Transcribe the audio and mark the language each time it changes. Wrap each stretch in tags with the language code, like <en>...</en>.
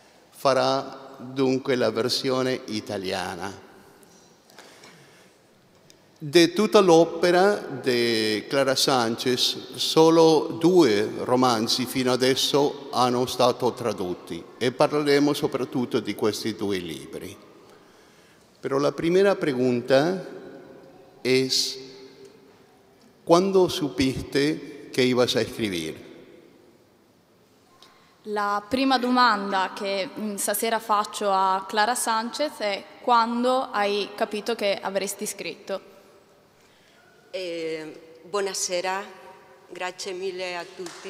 <it>farà dunque la versione italiana. Di tutta l'opera di Clara Sanchez, solo 2 romanzi fino adesso hanno stato tradotti e parleremo soprattutto di questi 2 libri.</it> <es>Però la prima pregunta è: ¿cuándo supiste que ibas a escribir?</es> <it>La prima domanda che stasera faccio a Clara Sanchez è: quando hai capito che avresti scritto? Buonasera, grazie mille a tutti.</it>